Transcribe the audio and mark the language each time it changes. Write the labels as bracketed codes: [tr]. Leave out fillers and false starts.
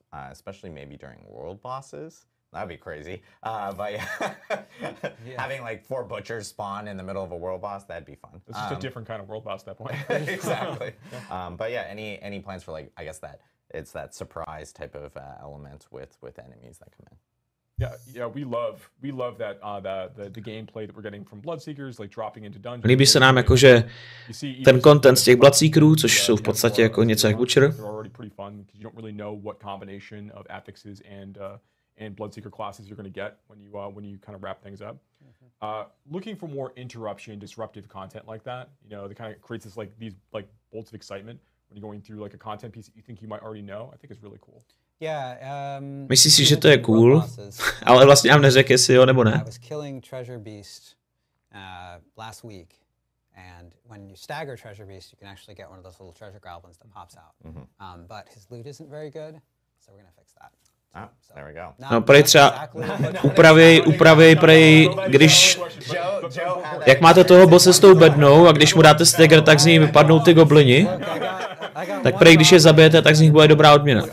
[en] Especially maybe during world bosses. That'd be crazy. But yeah, having like 4 butchers spawn in the middle of a world boss, that'd be fun. It's just a different kind of world boss at that point. Exactly. But yeah, any plans for like, I guess that it's that surprise type of element with enemies that come in. Yeah, we love that the gameplay that we're getting from Bloodseekers, like dropping into dungeons. [cs] Líbí se nám jako, že ten content z těch Bloodseekerů, což jsou v podstatě jako něco jak Butcher. [en] They're already pretty fun because you don't really know what combination of affixes and Bloodseeker classes you're going to get when you kind of wrap things up. Looking for more interruption, disruptive content like that, you know, that kind of creates this these bolts of excitement when you're going through like a content piece that you think you might already know. I think is really cool. [cs] Myslíš si, že to je cool, ale vlastně nám neřekl, jestli jo nebo ne. [en] I was killing Treasure Beast last week, and when you stagger Treasure Beast, you can actually get one of those little treasure goblins that pops out. But his loot isn't very good, so we're gonna fix that. There we go. [cs] No, prej třeba upraví prej, když, jak máte toho bosse s tou bednou a když mu dáte stagger, tak z něj vypadnou ty goblini, tak prej, když je zabijete, tak z nich bude dobrá odměna.